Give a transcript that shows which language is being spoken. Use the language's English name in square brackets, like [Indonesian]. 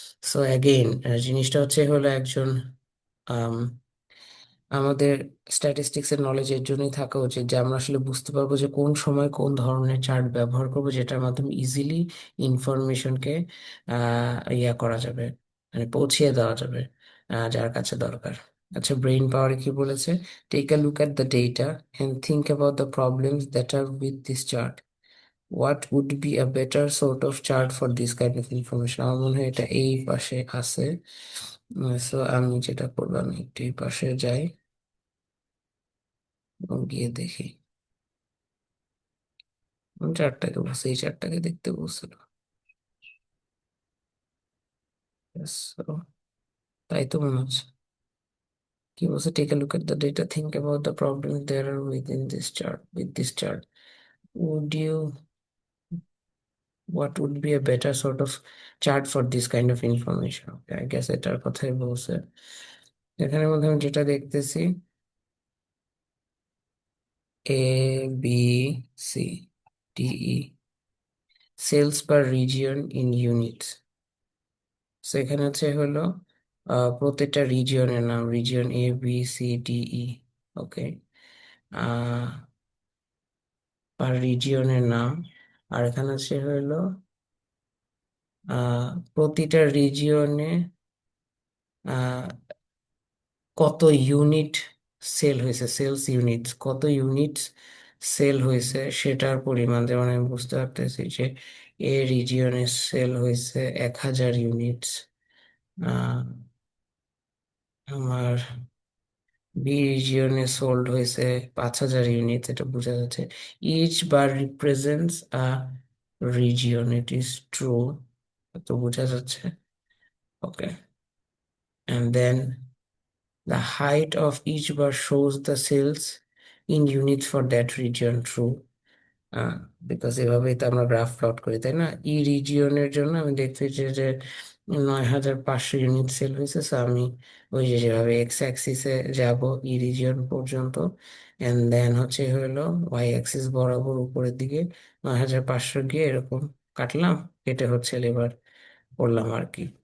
[Bangla] So again জিনিসটা হচ্ছে হলো একজন আম, আমাদের স্ট্যাটিস্টিক্স এর নলেজের জন্যই থাকা উচিত, যে আমরা আসলে বুঝতে পারবো যে কোন সময় কোন ধরনের চার্ট ব্যবহার করবো, যেটার মাধ্যমে ইজিলি ইনফরমেশনকে ইয়া করা যাবে, মানে পৌঁছিয়ে দেওয়া যাবে যার কাছে দরকার। আচ্ছা, ব্রেইন পাওয়ার কি বলেছে? [English] Take a look at the data and think about the problems that are with this chart. What would be a better sort of chart for this kind of information? [Bangla] আমার মনে হয় এটা এই পাশে আছে। সো আমি যেটা করবো, আমি একটু এই পাশে যাই এবং গিয়ে দেখি। চারটাকে বলছে, এই চারটাকে দেখতে বলছিল। Yes, so, তাই তো মনে হচ্ছে। কি বলছে? [English] Take a look at the data, think about the problems there are within this chart, with this chart. Would you, what would be a better sort of chart for this kind of information? Okay, I guess [Bangla] এটার কথাই বলছে। এখানে মধ্যে আমি যেটা দেখতেছি, ABCDE, sales per region in units. So এখানে হচ্ছে হলো প্রত্যেকটা রিজিয়নের নাম, রিজিয়ন ABCDE। ওকে, পার রিজিয়নের নাম। আর এখানে হচ্ছে হলো প্রতিটা রিজিয়নে কত ইউনিট সেল হয়েছে, সেলস ইউনিট কত ইউনিট সেল হয়েছে সেটার পরিমাণ। যেমন আমি বুঝতে পারতেছি যে এ রিজিয়নে সেল হয়েছে 1000 ইউনিটস, আমার বি রিজিয়নে সোল্ড হয়েছে 5000 ইউনিট, এটা বোঝা যাচ্ছে। [English] each bar represents a region, it is true, [Bangla] তো বোঝা যাচ্ছে। [English] Okay, and then the height of each bar shows the sales in units for that region, true. [Bangla] Because এভাবেই তো আমরা গ্রাফ প্লট করি, তাই না? ই রিজিয়নের জন্য আমি দেখতেছি যে 9500 ইউনিট সেল হয়েছে। So আমি ওই যে যেভাবে এক্স অ্যাক্সিসে যাব ই রিজিয়ন পর্যন্ত, এন্ড দেন হচ্ছে হলো ওয়াই অ্যাক্সিস বরাবর উপরের দিকে 9500 গিয়ে এরকম কাটলাম, কেটে হচ্ছে এবার করলাম আর কি।